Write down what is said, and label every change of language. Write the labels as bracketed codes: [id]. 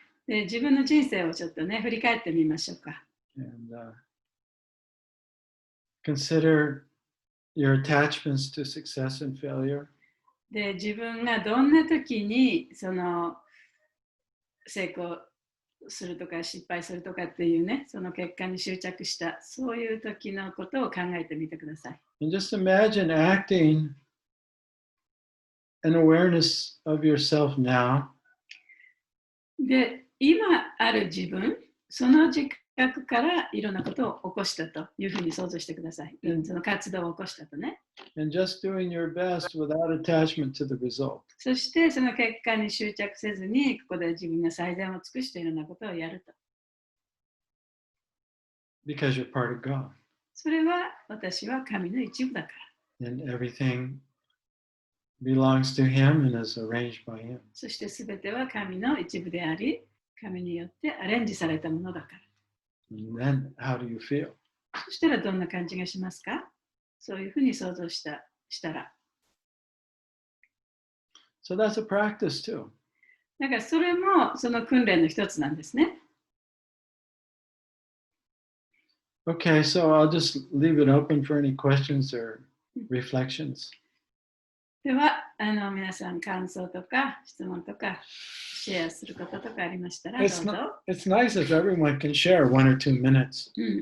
[ja] で、自分の人生をちょっとね、振り返ってみましょうか。 [en] And consider your attachments to success and failure. [ja] で、自分がどんな時にその成功するとか失敗するとかっていうね、その結果に執着した、そういう時のことを考えてみてください。 [en] And just imagine acting an awareness of yourself now. [ja] で、今ある自分、その自覚からいろんなことを起こしたというふうに想像してください。その活動を起こしたとね。 [en] And just doing your best without attachment to the result. [ja] そしてその結果に執着せずに、ここで自分が最善を尽くしているようなことをやると。 [en] Because you're part of God. [ja] それは私は神の一部だから。 [en] And everything belongs to Him and is arranged by Him. [ja] そしてすべては神の一部であり、神によってアレンジされたものだから。 [en] And then how do you feel? [ja] そしたらどんな感じがしますか？そういうふうに想像したら。 [en] So that's a practice too. [ja] だからそれもその訓練の一つなんですね。 [en] Okay, so I'll just leave it open for any questions or reflections. [ja] では、皆さん感想とか質問とかシェアすることとかありましたらどうぞ。 [en] It's nice if everyone can share 1 or 2 minutes.